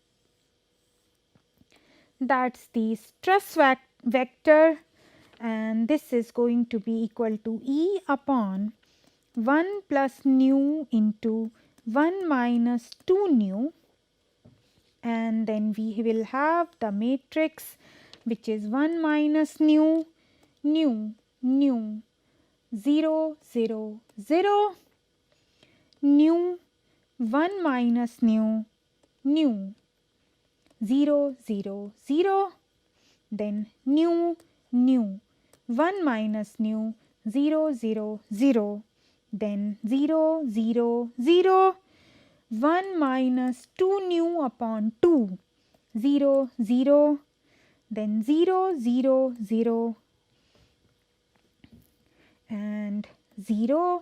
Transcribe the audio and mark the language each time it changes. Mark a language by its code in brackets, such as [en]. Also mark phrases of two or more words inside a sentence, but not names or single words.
[en] That is the stress vector, and this is going to be equal to E upon 1 plus nu into 1 minus 2 nu, and then we will have the matrix, which is 1 minus nu, nu, 0 0 0, nu 1 minus nu, 0 0 0, then nu 1 minus nu 0 0 0, then 0 0 0, 1 minus 2 nu upon 2, 0 0, then 0 0 0 and 0.